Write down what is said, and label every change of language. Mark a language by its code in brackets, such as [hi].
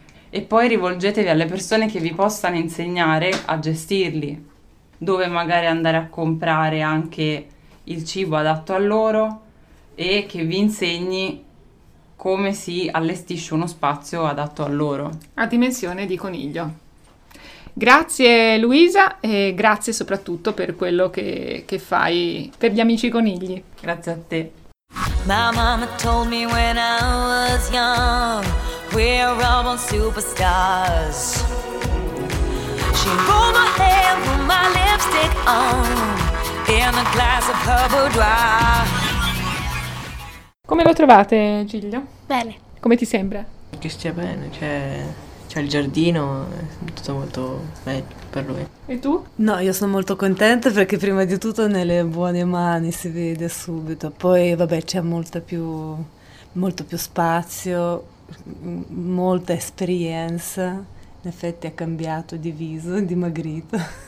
[it] E poi rivolgetevi alle persone che vi possano insegnare a gestirli, dove magari andare a comprare anche il cibo adatto a loro, e che vi insegni come si allestisce uno spazio adatto a loro. A dimensione di coniglio. Grazie Luisa, e grazie soprattutto per quello che fai per gli amici conigli. Grazie a te. [en] My mama told me when I was young, we're all on superstars. She rolled my hair, put my lipstick on, in a glass of her boudoir. [it] Come lo trovate, Giglio? Bene. Come ti sembra? Che stia bene, cioè, cioè il giardino è tutto molto bello per lui. E tu? No, io sono molto contenta perché prima di tutto nelle buone mani si vede subito, poi vabbè c'è molto più spazio, molta esperienza, in effetti ha cambiato di viso, dimagrito.